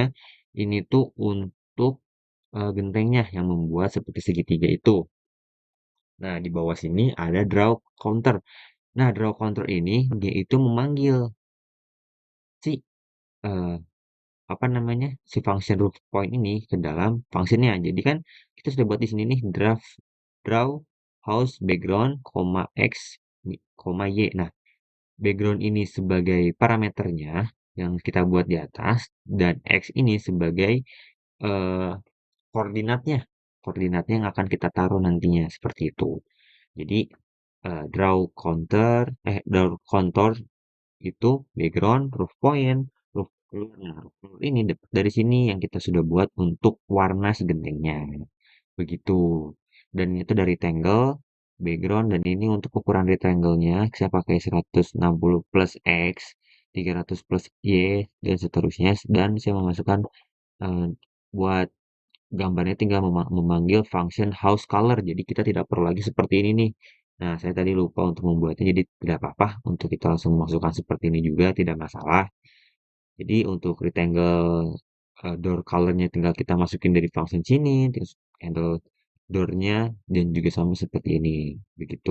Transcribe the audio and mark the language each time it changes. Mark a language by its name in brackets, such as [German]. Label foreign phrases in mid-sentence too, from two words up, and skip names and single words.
[Indonesian] Ini tuh untuk gentengnya yang membuat seperti segitiga itu. Nah, di bawah sini ada [English] draw counter. [Indonesian] Nah, [English] draw counter [Indonesian] ini dia itu memanggil si eh, apa namanya, si [English] function root point [Indonesian] ini ke dalam functionnya. Jadi kan kita sudah buat di sini nih [English] draw house background, [Indonesian] x, y. Nah, background ini sebagai parameternya yang kita buat di atas, dan x ini sebagai eh, koordinatnya, koordinatnya yang akan kita taruh nantinya seperti itu. [English] Jadi draw contour itu background, roof point, roof floor. [Indonesian] Nah, [English] roof floor [Indonesian] ini dari sini yang kita sudah buat untuk warna segentengnya. Begitu. Dan itu dari tangle, background, dan ini untuk ukuran rectangle-nya saya pakai 160 plus X, 300 plus Y, dan seterusnya. Dan saya memasukkan eh, buat gambarnya tinggal memanggil [English] function house color. [Indonesian] Jadi kita tidak perlu lagi seperti ini nih. Nah, saya tadi lupa untuk membuatnya, jadi tidak apa-apa untuk kita langsung memasukkan seperti ini juga, tidak masalah. Jadi untuk [English] rectangle door colornya [Indonesian] tinggal kita masukin dari function sini, terus [English] handle door-nya, [Indonesian] dan juga sama seperti ini, begitu.